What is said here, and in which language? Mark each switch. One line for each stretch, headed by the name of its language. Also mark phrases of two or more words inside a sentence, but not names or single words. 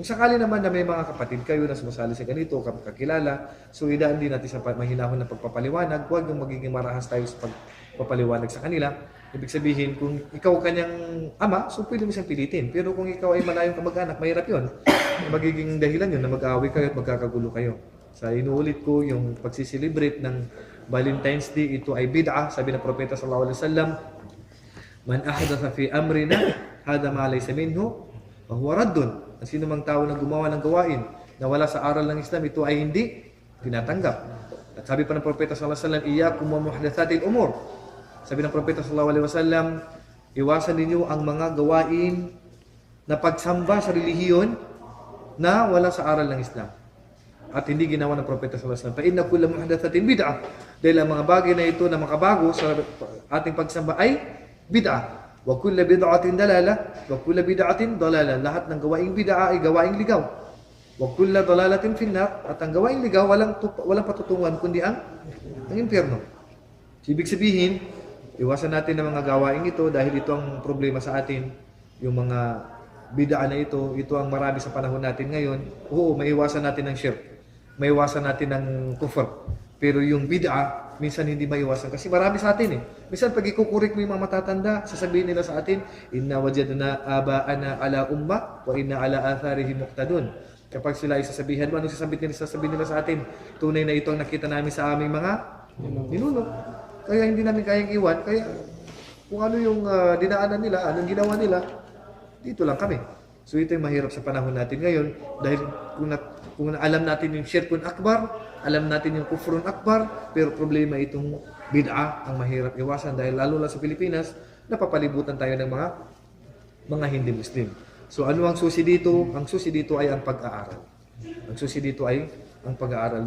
Filipino: Kung sakali naman na may mga kapatid kayo na sumasali sa ganito, kakilala, so idaan din natin sa mahinahon na pagpapaliwanag, huwag yung magiging marahas tayo sa pagpapaliwanag sa kanila. Ibig sabihin, kung ikaw kanyang ama, so pwede mo siyang pilitin. Pero kung ikaw ay malayong kamag-anak, mahirap yun. Magiging dahilan yun na mag-aaway kayo at magkakagulo kayo. Sa inuulit ko, yung pagsiselebrate ng Valentine's Day, ito ay bid'ah. Sabi ng Propeta
Arabic: صلى الله عليه وسلم من أحدث في أمرنا هذا ما ليس منه فهو رد.
Filipino: Ang sino mang tao na gumawa ng gawain na wala sa aral ng Islam, ito ay hindi tinatanggap. At sabi pa ng Propeta
Arabic: صلى الله عليه وسلم إياكم ومحدثات الأمور.
Filipino: Sabi ng Propeta
Arabic: صلى الله عليه وسلم,
Filipino: iwasan ninyo ang mga gawain na pagsamba sa relihiyon na wala sa aral ng Islam. At hindi ginawa ng Propeta
Arabic: صلى الله عليه وسلم. فإن كل محدثة بدعة.
Filipino: Dahil ang mga bagay na ito na makabago sa ating pagsamba ay bid'ah.
Arabic: وكل بدعة ضلالة وكل بدعة ضلالة.
Filipino: Lahat ng gawaing bid'a ay gawaing ligaw.
Arabic: وكل ضلالة في النار.
Filipino: At ang gawaing ligaw walang patutunguhan kundi ang impyerno. Ibig sabihin, iwasan natin ang mga gawaing ito dahil ito ang problema sa atin. Yung mga bid'a na ito ang marami sa panahon natin ngayon. Oo, maiwasan natin ng shirk. Maiwasan natin ng kufr. Pero yung bid'a, minsan hindi maiwasan kasi marami sa atin eh. Minsan pag ikukurik mo yung mga matatanda, sasabihin nila sa atin,
Arabic: إنا وجدنا آباءنا على أمة وإنا على آثارهم مقتدون.
Filipino: Kapag sila ay sasabihan mo, anong sasabihin nila sa atin? Tunay na ito ang nakita namin sa aming mga ninuno. Kaya hindi namin kayang iwan. Kaya kung ano yung dinaanan nila, anong ginawa nila, dito lang kami. So ito yung mahirap sa panahon natin ngayon dahil kung alam natin yung
Arabic: شرك أكبر,
Filipino: alam natin yung
Arabic: كفر أكبر,
Filipino: pero problema itong bid'a ang mahirap iwasan dahil lalo lang sa Pilipinas, napapalibutan tayo ng mga hindi Muslim. So ano ang susi dito? Ang susi dito ay ang pag-aaral. Ang susi dito ay ang pag-aaral.